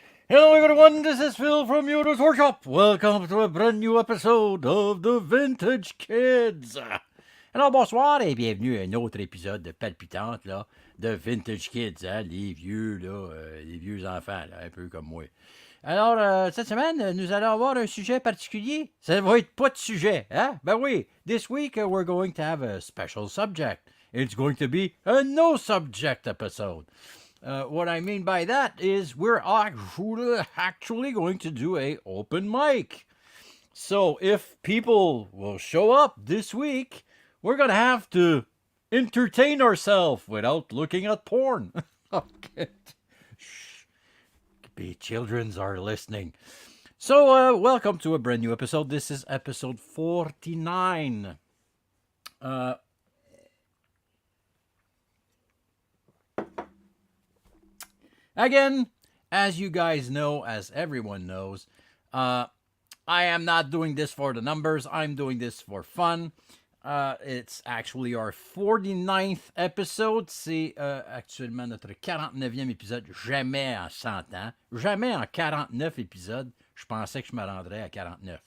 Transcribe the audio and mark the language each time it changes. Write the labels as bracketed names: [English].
[English] Hello everyone, this is Phil from Yoda's Workshop. Welcome to a brand new episode of The Vintage Kids. [French] Alors bonsoir et bienvenue à un autre épisode de palpitante là, de Vintage Kids, hein, les vieux là, les vieux enfants là, un peu comme moi. Alors cette semaine, nous allons avoir un sujet particulier. Ça va être pas de sujet, hein? Ben oui, [English] this week we're going to have a special subject. It's going to be a no subject episode. What I mean by that is we're actually going to do a open mic. So if people will show up this week, we're going to have to entertain ourselves without looking at porn. Okay. Shh. The children are listening. So welcome to a brand new episode. This is episode 49. Again, as you guys know, as everyone knows, I am not doing this for the numbers. I'm doing this for fun. It's actually our 49th episode. [French] C'est actuellement notre 49e épisode. Jamais en 100 ans. Jamais en 49 épisodes. Je pensais que je me rendrais à 49.